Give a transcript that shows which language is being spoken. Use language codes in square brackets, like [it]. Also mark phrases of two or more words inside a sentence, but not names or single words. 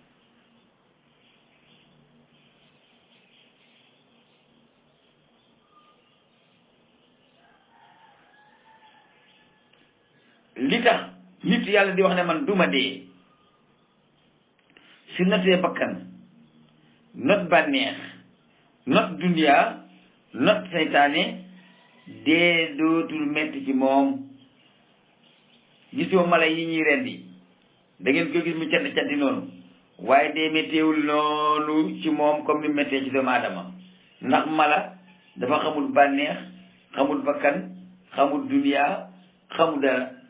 [wo] li tax nit yàlla di wax ne man duma dee su notee bakkan not bànneex not duniyaa not seytaane dee dootul metti ci moom gisoo mala yi ñuy rendi da ngeen ko gis mu cant canti noonu waaye dee métteewul noonu ci moom comme ni méttee ci doomu aadama ndax mala dafa xamul bànneex xamul bakkan xamul duniyaa xamul dara